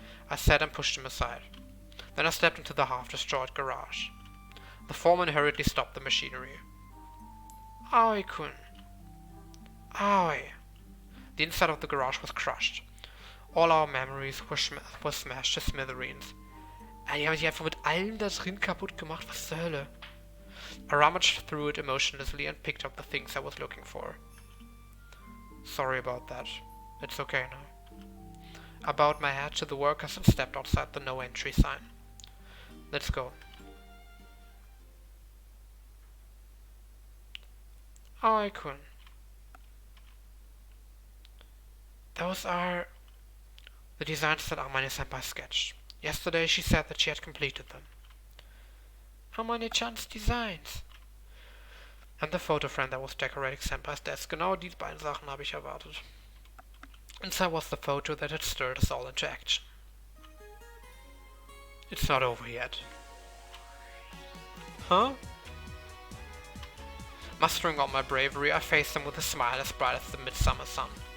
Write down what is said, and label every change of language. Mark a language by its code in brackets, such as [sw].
[en] I said and pushed him aside. Then I stepped into the half-destroyed garage. The foreman hurriedly stopped the machinery. Aoi-kun. Aoi. The inside of the garage was crushed. All our memories were smashed to smithereens. [de] Die haben sich einfach mit allem da drin kaputt gemacht, was zur Hölle? [en] I rummaged through it emotionlessly and picked up the things I was looking for. Sorry about that. It's okay now. I bowed my head to the workers and stepped outside the no-entry sign. Let's go. Aoi-kun. Those are the designs that Amane-senpai sketched. Yesterday she said that she had completed them. Amane-chan's designs. And the photo frame that was decorating Senpai's desk. [de] Genau die beiden Sachen habe ich erwartet. [en] Inside was the photo that had stirred us all into action. It's not over yet. Huh? Mustering all my bravery, I faced them with a smile as bright as the midsummer sun.